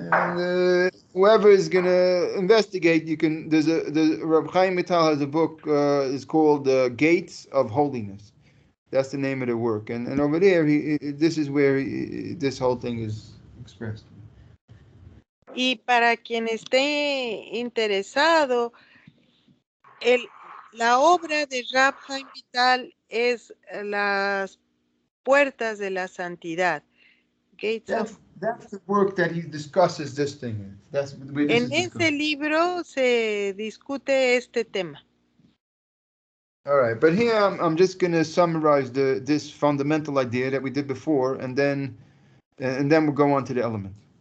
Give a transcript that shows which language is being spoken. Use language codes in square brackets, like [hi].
[en] And whoever is going to investigate, you can, Reb Chaim Vital has a book, it's called Gates of Holiness. That's the name of the work. And over there, this is where this whole thing is expressed. [es] Y para quien esté interesado, la obra de Rab Chaim Vital es Las Puertas de la Santidad. [en] Gates of... That's the work that he discusses this thing. That's where this [es] En [en] is [es] ese libro se discute este tema. [en] All right, but here I'm just going to summarize this fundamental idea that we did before, and then we'll go on to the element.